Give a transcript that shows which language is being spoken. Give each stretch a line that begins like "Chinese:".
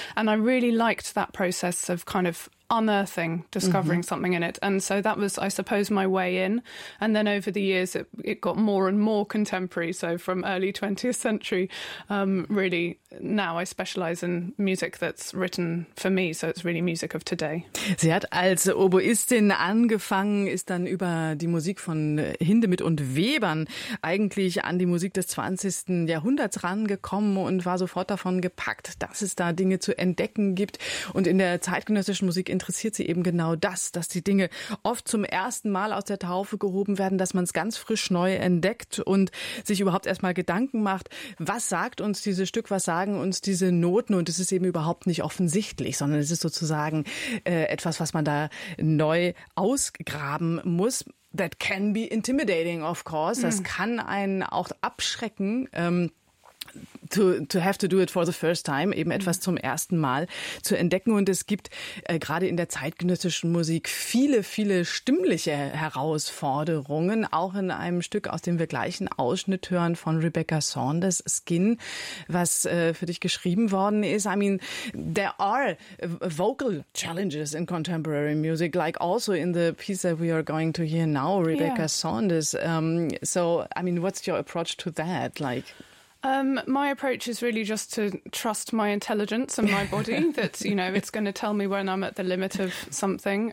English: And I really liked that process of kind of unearthing, discovering something in it. And so that was, I suppose, my way in. And then over the years, it got more and more contemporary. So from early 20th century, really, now I specialize in music that's written for me. So it's really music of today.
German: Sie hat als Oboistin angefangen, ist dann über die Musik von Hindemith und Webern eigentlich an die Musik des 20. Jahrhunderts rangekommen und war sofort davon gepackt, dass es da Dinge zu entdecken gibt. Und in der zeitgenössischen Musik interessiert sie eben genau das, dass die Dinge oft zum ersten Mal aus der Taufe gehoben werden, dass man es ganz frisch neu entdeckt und sich überhaupt erstmal Gedanken macht, was sagt uns dieses Stück, was sagen uns diese Noten, und es ist eben überhaupt nicht offensichtlich, sondern es ist sozusagen etwas, was man da neu ausgraben muss.
English: That can be intimidating, of course.
German: Das kann einen auch abschrecken,
English: to have to do it for the first time,
German: eben etwas zum ersten Mal zu entdecken. Und es gibt gerade in der zeitgenössischen Musik viele, viele stimmliche Herausforderungen, auch in einem Stück, aus dem wir gleich einen Ausschnitt hören, von Rebecca Saunders, Skin, was für dich geschrieben worden ist.
English: I mean, there are vocal challenges in contemporary music, like also in the piece that we are going to hear now, Rebecca Saunders. So, I mean, what's your approach to that? My approach is really just to trust my intelligence and my body that, you know, it's going to tell me when I'm at the limit of something.